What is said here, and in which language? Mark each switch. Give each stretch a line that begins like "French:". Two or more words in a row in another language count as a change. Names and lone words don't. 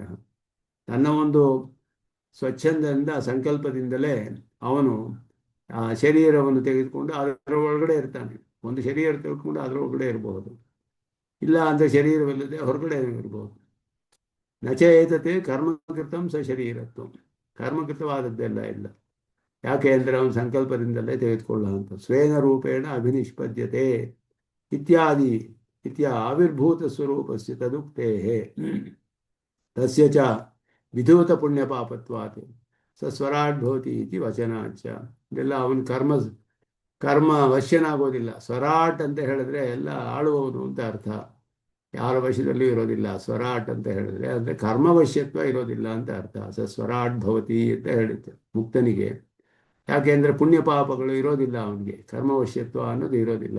Kannada: ತನ್ನ ಒಂದು ಸ್ವಚ್ಛಂದದಿಂದ ಸಂಕಲ್ಪದಿಂದಲೇ ಅವನು ಆ ಶರೀರವನ್ನು ತೆಗೆದುಕೊಂಡು ಅದರ ಒಳಗಡೆ ಇರ್ತಾನೆ. ಒಂದು ಶರೀರ ತೆಗೆದುಕೊಂಡು ಅದರ ಒಳಗಡೆ ಇರಬಹುದು, ಇಲ್ಲ ಅಂದರೆ ಶರೀರವಿಲ್ಲದೆ ಹೊರಗಡೆ ಇರಬಹುದು.
Sanskrit: ನಚೇತತೆ ಕರ್ಮಕೃತಂ ಸ ಶರೀರತ್ವ,
Kannada: ಕರ್ಮಕೃತವಾದದ್ದೆಲ್ಲ ಇಲ್ಲ. ಯಾಕೆ ಅಂದರೆ ಅವನ ಸಂಕಲ್ಪದಿಂದಲೇ ತೆಗೆದುಕೊಳ್ಳುವಂಥ.
Sanskrit: ಸ್ವೇನ ರೂಪೇಣ ಅಭಿನಿಷ್ಪದ್ಯತೆ ಇತ್ಯಾದಿ ಆವಿರ್ಭೂತ ಸ್ವರೂಪಸ್ಯ ತದುಕ್ತೇ ತಸ್ಯ ಚ ವಿಧೂತ ಪುಣ್ಯ ಪಾಪತ್ವಾತ್ ಸ ಸ್ವರಾಟ್ ಭವತಿ ಇತಿ ವಚನಾಚ.
Kannada: ಇದೆಲ್ಲ ಅವನ ಕರ್ಮ ವಶ್ಯನಾಗೋದಿಲ್ಲ. ಸ್ವರಾಟ್ ಅಂತ ಹೇಳಿದ್ರೆ ಎಲ್ಲ ಆಳುವವನು ಅಂತ ಅರ್ಥ. ಯಾರ ವಶದಲ್ಲೂ ಇರೋದಿಲ್ಲ. ಸ್ವರಾಟ್ ಅಂತ ಹೇಳಿದ್ರೆ ಅಂದರೆ ಕರ್ಮವಶ್ಯತ್ವ ಇರೋದಿಲ್ಲ ಅಂತ ಅರ್ಥ.
Sanskrit: ಸ ಸ್ವರಾಟ್ ಭವತಿ
Kannada: ಅಂತ ಹೇಳಿತ್ತು ಮುಕ್ತನಿಗೆ. ಯಾಕೆಂದರೆ ಪುಣ್ಯ ಪಾಪಗಳು ಇರೋದಿಲ್ಲ ಅವನಿಗೆ, ಕರ್ಮವಶ್ಯತ್ವ ಅನ್ನೋದು ಇರೋದಿಲ್ಲ.